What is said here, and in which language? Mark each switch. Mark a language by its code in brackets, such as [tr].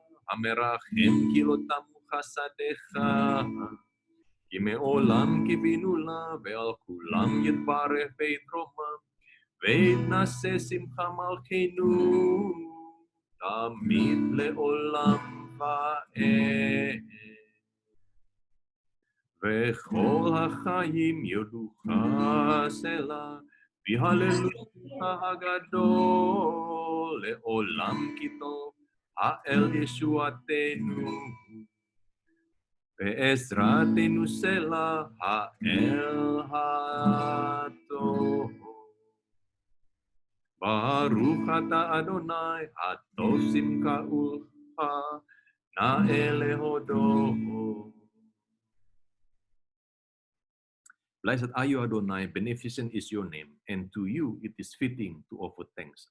[he] המרחם כי לא תמו חסדיך, כי מעולם קיווינו לה, ועל כולם יתברך ויתרומם, ויתנשא שמחה מלכנו, תמיד לעולם ועד. וכל החיים יודוך סלה, והללויה הגדול, לעולם כי טוב, האל ישועתנו. בעזרתנו סלה, האל הטוב. ברוך אתה אדוני, הטוב שמחתך, נאה להודות. [en] Blessed are you, Adonai, beneficent is your name, and to you it is fitting to offer thanks.